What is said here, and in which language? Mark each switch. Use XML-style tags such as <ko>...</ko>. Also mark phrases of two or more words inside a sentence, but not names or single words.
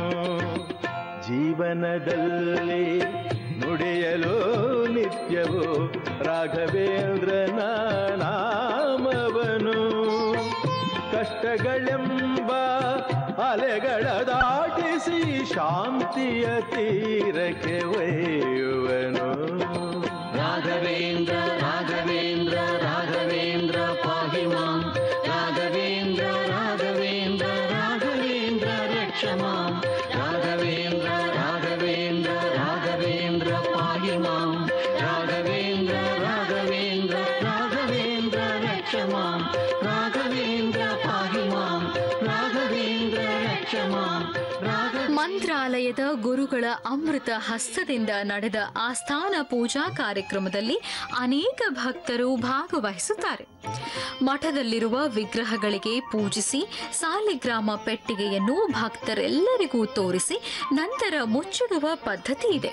<kn>ಜೀವನದಲ್ಲಿ ನುಡಿಯಲು ನಿತ್ಯವೂ ರಾಘವೇಂದ್ರನ ನಾಮವನು. ಕಷ್ಟಗಳೆಂಬ ಅಲೆಗಳ ದಾಟಿಸಿ ಶಾಂತಿಯ ತೀರಕ್ಕೆ ಒಯ್ಯುವನು.</kn> <sa>ರಾಘವೇಂದ್ರ ರಾಘವೇಂದ್ರ ರಾಘವೇಂದ್ರ ಪಾಹಿ ಮಾಂ. ರಾಘವೇಂದ್ರ ರಾಘವೇಂದ್ರ ರಾಘವೇಂದ್ರ ರಕ್ಷ ಮಾಂ. ರಾಘವೇಂದ್ರ ರಾಘವೇಂದ್ರ ರಾಘವೇಂದ್ರ ಪಾಹಿ ಮಾಂ. ರಾಘವೇಂದ್ರ ರಾಘವೇಂದ್ರ ರಾಘವೇಂದ್ರ ರಕ್ಷ ಮಾಂ. ರಾಘವೇಂದ್ರ ಪಾಹಿ ಮಾಂ. ರಾಘವೇಂದ್ರ ರಕ್ಷ ಮಾಂ.</sa> <kn>ಮಂತ್ರಾಲಯದ ಗುರುಗಳ ಅಮೃತ ಹಸ್ತದಿಂದ ನಡೆದ ಆಸ್ಥಾನ ಪೂಜಾ ಕಾರ್ಯಕ್ರಮದಲ್ಲಿ ಅನೇಕ ಭಕ್ತರು ಭಾಗವಹಿಸುತ್ತಾರೆ. ಮಠದಲ್ಲಿರುವ ವಿಗ್ರಹಗಳಿಗೆ ಪೂಜಿಸಿ ಸಾಲಿಗ್ರಾಮ ಪೆಟ್ಟಿಗೆಯನ್ನು ಭಕ್ತರೆಲ್ಲರಿಗೂ ತೋರಿಸಿ ನಂತರ ಮುಚ್ಚಿಡುವ ಪದ್ಧತಿ ಇದೆ.</kn>